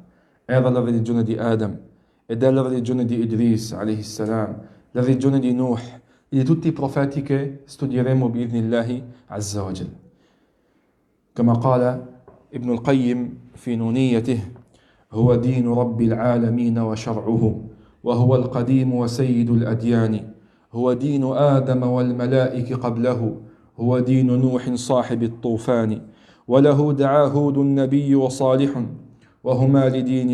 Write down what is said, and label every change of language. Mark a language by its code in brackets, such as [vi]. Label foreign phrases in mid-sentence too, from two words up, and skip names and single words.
[it] Era la religione di Adam ed è la religione di Idris [ar] عليه السلام, [it] la religione di Nuh e di tutti i profeti che studieremo [ar] بإذن الله عز وجل. كما قال ابن القيم في نونيته: هو دين رب العالمين وشرعه، وهو القديم وسيد الأديان، هو دين آدم والملائكة قبله، هو دين نوح صاحب الطوفان، وله دعا هود النبي وصالح، وهما لدين